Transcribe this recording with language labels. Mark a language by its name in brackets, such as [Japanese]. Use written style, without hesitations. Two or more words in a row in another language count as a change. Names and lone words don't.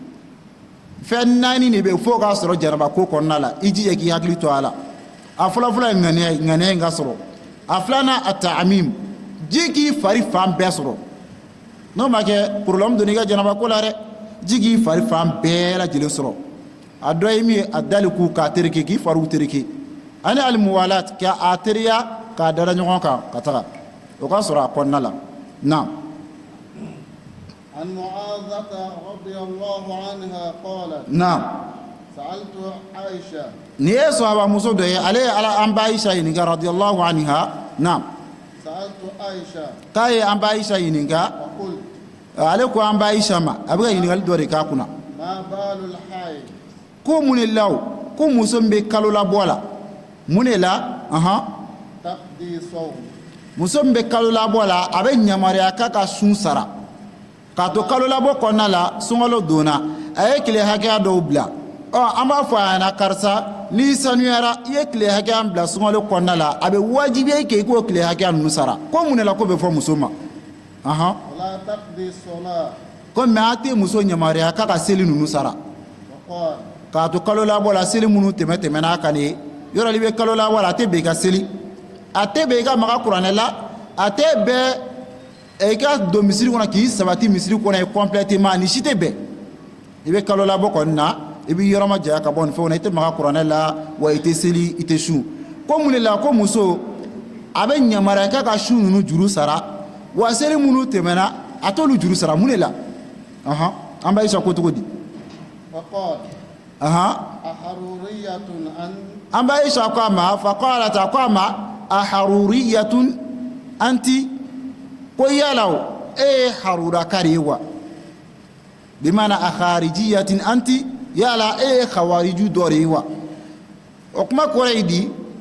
[Bambara] fɛn 4 de bɛ yen fo k'a sɔrɔ janaba ko kɔnɔna la i jija k'i hakili to a la a fɔlɔfɔlɔ ye ŋaniya in ka sɔrɔ a filanan a ta'amim ji k'i fari fan bɛɛ sɔrɔ n'o ma kɛ problème donni i ka janaba ko la dɛ ji k'i fari fan bɛɛ lajɛlen sɔrɔ a dɔ ye min ye a daliku k'a tereke k'i fariw tereke ani alimuwalat k'a teriya k'a dada ɲɔgɔn kan ka taga o ka sɔrɔ a kɔnɔna la naam [Arabic] عن معاذة رضي الله عنها قالت [Bambara] naam [Arabic] سألت عائشة [Bambara] ni ye sahaba muso dɔ ye ale ye an ba Aisha ɲininka [Arabic] رضي الله عنها [Bambara] naam [Arabic] سألت عائشة [Bambara] k'a ye an ba Aisha ɲininka [Arabic] وقلت [Bambara] ale ko an ba Aisha ma abuga ɲininkali dɔ de k'a kunna [Arabic] ما بال الحائض [Bambara] ko mun de la o ko muso min bɛ kalo labɔ la mun de la [Arabic] تقضي صوم [Bambara] muso min bɛ kalo labɔ la a bɛ yamaruya k'a ka sun sara k'a to kalo labɔ kɔnɔna la sunkalo donna a ye tile hakɛya dɔw bila an b'a fɔ a ɲɛna karisa n'i sanuyara i ye tile hakɛya min bila sunkalo kɔnɔna la a bɛ wajibiya i kan i k'o tile hakɛya ninnu sara ko mun de la ko bɛ fɔ muso ma [Arabic] ولا تقضي الصلاة [Bambara] ko mɛ an tɛ muso yamaruya k'a ka seli ninnu sara [Arabic] وقال [Bambara] k'a to kalo labɔ la seli minnu tɛmɛna kan de yɔrɔ i bɛ kalo labɔ la a tɛ bɛn i ka seli a tɛ bɛn i ka maga kuranɛ la a tɛ bɛn i ka don misiri kɔnɔ k'i sabati misiri kɔnɔ ye complètement ni si tɛ bɛn i bɛ kalo labɔ kɔni na i bɛ yɔrɔ ma janya ka bɔ nin fɛnw na i tɛ maga kuranɛ la wa i tɛ seli i tɛ sun ko mun de la ko muso a bɛ yamaruya k'a ka sun ninnu juru sara wa seli minnu tɛmɛna a t'olu juru sara mun de la an b'a Aisha ko cogo di [Arabic] وقال أحرورية أنت [Bambara] an b'a Aisha ko a ma faqalat a ko a ma [Arabic] أحرورية أنت [Bambara] ko yala o e ye harura kari ye wa bimana [Arabic] أخارجية أنت [Bambara] yala e ye khawariju dɔ de ye wa o kuma kɔrɔ ye di